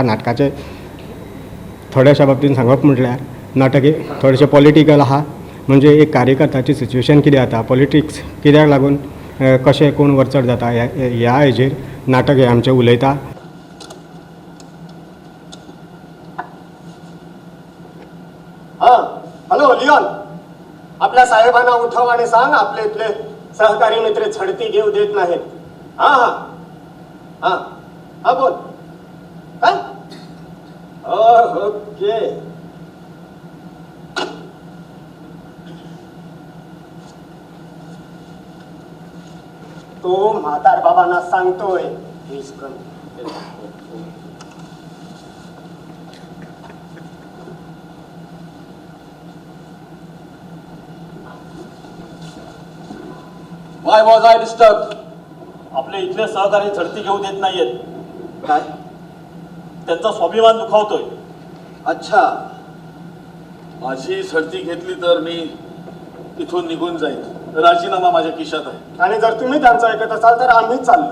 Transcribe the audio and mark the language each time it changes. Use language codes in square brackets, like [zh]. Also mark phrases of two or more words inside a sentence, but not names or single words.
[kok] नाटकाचे थोड्याशा बाबतीन सांगप म्हटल्यार नाटक एक थोडेशें पॉलिटिकल आहा. म्हणजे एक कार्यकर्त्याची सिच्युएशन कितें जाता, पॉलिटिक्स कित्याक लागून कशें कोण वरचड जाता ह्या हेजेर नाटक हें आमचें उलयता. [mr] हॅलो लिओन, आपल्या साहेबांना उठव आणि सांग आपले इथले सहकारी मित्र झडती घेऊ देत नाहीत. हा हा हा हा बोल. काय? ओके. तो म्हातार बाबांना सांगतोय. [en] Why was I disturbed? [mr] आपले इथले सहकारी झडती घेऊ देत नाहीयेत. काय? त्यांचा स्वाभिमान दुखावतोय. अच्छा, माझी झडती घेतली तर मी इथून निघून जाईल. राजीनामा माझ्या खिशात आहे. आणि जर तुम्ही त्यांचं ऐकत असाल तर आम्हीच चाललो.